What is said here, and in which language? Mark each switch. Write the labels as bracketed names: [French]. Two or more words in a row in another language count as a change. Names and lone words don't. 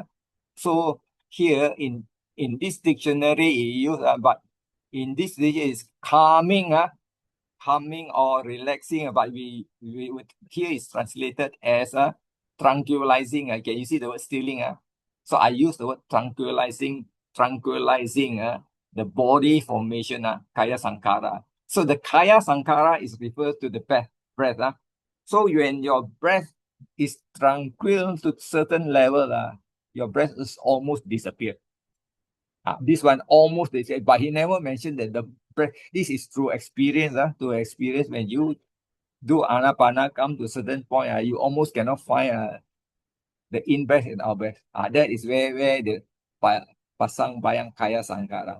[English] So here in this dictionary it use but in this dictionary is calming calming or relaxing, but we here is translated as tranquilizing. Can you see the word stealing? So I use the word tranquilizing the body formation [Pali] kaya sankara. [English] So the [Pali] kaya sankara [English] is referred to the breath. So when your breath is tranquil to certain level, your breath is almost disappear. This one almost they say, but he never mentioned that the breath. This is through experience. To experience when you do anapana, come to a certain point, you almost cannot find the in breath and out breath. That is where the [Pali] pasang bayang kaya sankara.